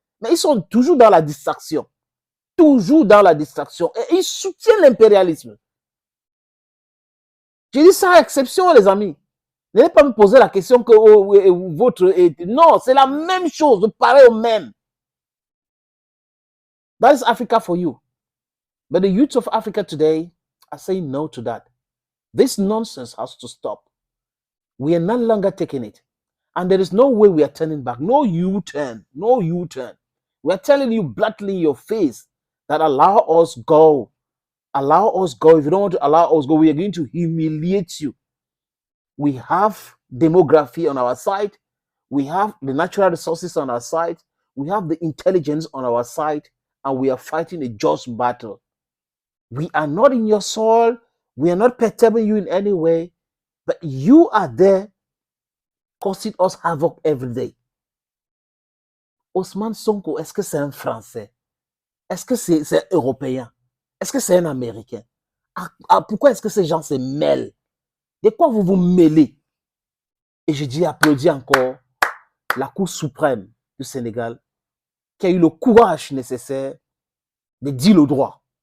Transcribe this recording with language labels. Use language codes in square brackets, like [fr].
[fr] Mais ils sont toujours dans la distraction. Toujours dans la distraction. Et ils soutiennent l'impérialisme. Je dis ça à exception, les amis. N'allez pas me poser la question que votre... Non, c'est la même chose, pareil au même. [en] That is Africa for you. But the youth of Africa today are saying no to that. This nonsense has to stop. We are no longer taking it. And there is no way we are turning back. No U-turn. No U-turn. We are telling you bluntly in your face that allow us go. Allow us go. If you don't want to allow us go, we are going to humiliate you. We have demography on our side. We have the natural resources on our side. We have the intelligence on our side. And we are fighting a just battle. We are not in your soul. We are not perturbing you in any way. But you are there causing us havoc every day. [fr] Ousmane Sonko, est-ce que c'est un Français? Est-ce que c'est un Européen? Est-ce que c'est un Américain? Pourquoi est-ce que ces gens se mêlent? De quoi vous vous mêlez? Et je dis, applaudis encore la Cour suprême du Sénégal qui a eu le courage nécessaire de dire le droit.